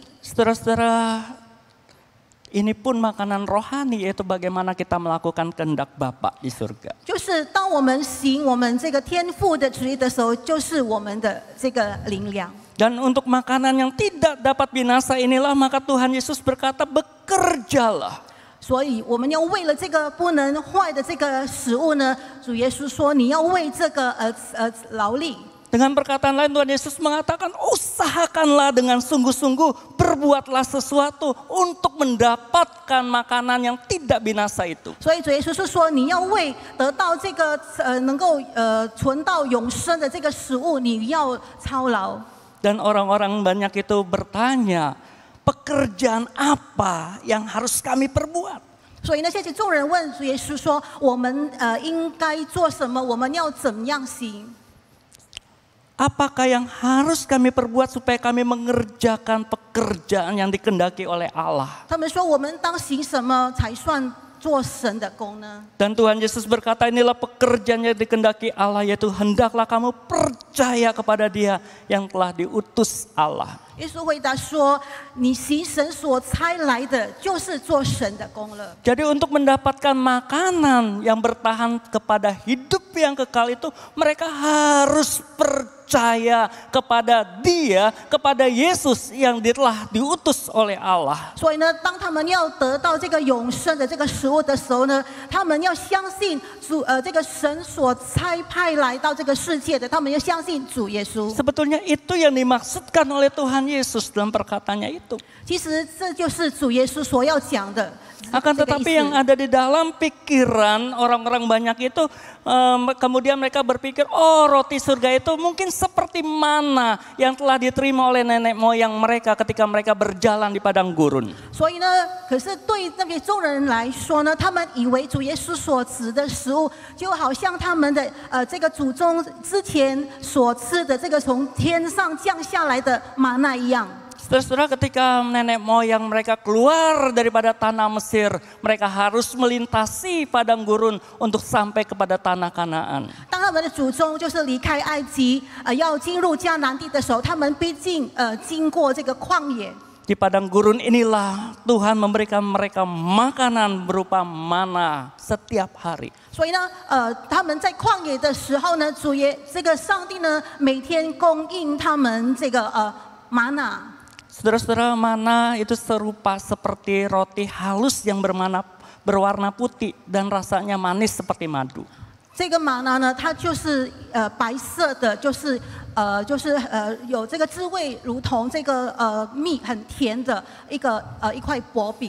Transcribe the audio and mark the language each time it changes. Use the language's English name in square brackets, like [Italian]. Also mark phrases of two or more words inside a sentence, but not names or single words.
[Indonesian] Saudara-saudara, ini pun makanan rohani, yaitu bagaimana kita melakukan kehendak Bapa di surga. [Chinese] 就是当我们行我们这个天父的旨意的时候，就是我们的这个灵粮。 [Indonesian] Dan untuk makanan yang tidak dapat binasa inilah maka Tuhan Yesus berkata, bekerjalah. [Chinese] 所以我们要为了这个不能坏的这个食物呢，主耶稣说你要为这个劳力。 [Indonesian] Dengan perkataan lain Tuhan Yesus mengatakan, usahakanlah dengan sungguh-sungguh, berbuatlah sesuatu untuk mendapatkan makanan yang tidak binasa itu. [Chinese] 所以主耶稣是说，你要为得到这个能够存到永生的这个食物，你要操劳。 [Indonesian] Dan orang-orang banyak itu bertanya, pekerjaan apa yang harus kami perbuat? [Chinese] 所以那些众人问主耶稣说：“我们应该做什么？我们要怎么样行？” [Indonesian] Apakah yang harus kami perbuat supaya kami mengerjakan pekerjaan yang dikehendaki oleh Allah? [Chinese] 他们说：“我们当行什么才算做神的工呢？” [Indonesian] Dan Tuhan Yesus berkata, inilah pekerjaan yang dikehendaki Allah, yaitu hendaklah kamu percaya kepada Dia yang telah diutus Allah. [Chinese] 耶稣回答说：“你行神所差来的，就是做神的工了。” [Indonesian] Jadi untuk mendapatkan makanan yang bertahan kepada hidup yang kekal itu, mereka harus percaya kepada Dia, kepada Yesus yang telah diutus oleh Allah. [Chinese] 所以呢，当他们要得到这个永生的这个食物的时候呢，他们要相信主，这个神所差派来到这个世界的，他们要相信主耶稣。 [Indonesian] Sebetulnya itu yang dimaksudkan oleh Tuhan Yesus dalam perkataannya itu. [Chinese] 其实这就是主耶稣所要讲的。 [Indonesian] Akan tetapi yang ada di dalam pikiran orang-orang banyak itu, kemudian mereka berpikir, oh roti surga itu mungkin seperti mana yang telah diterima oleh nenek moyang mereka ketika mereka berjalan di padang gurun. [Chinese] 所以呢，可是对那些众人来说呢，他们以为主耶稣所指的食物，就好像他们的这个祖宗之前所吃的这个从天上降下来的玛纳一样。 [Indonesian] Saudara, ketika nenek moyang mereka keluar daripada tanah Mesir, mereka harus melintasi padang gurun untuk sampai kepada tanah Kanaan. [Chinese] 当他们的祖宗就是离开埃及，要进入迦南地的时候，他们毕竟经过这个旷野。 [Indonesian] Di padang gurun inilah Tuhan memberikan mereka makanan berupa mana setiap hari. [Chinese] 所以呢，他们在旷野的时候呢，这个上帝呢，每天供应他们这个玛纳。 [Indonesian] Saudara-saudara, mana itu serupa seperti roti halus yang berwarna putih dan rasanya manis seperti madu. [Chinese] 这个玛纳呢，它就是白色的，就是有这个滋味，如同这个蜜很甜的一块薄饼。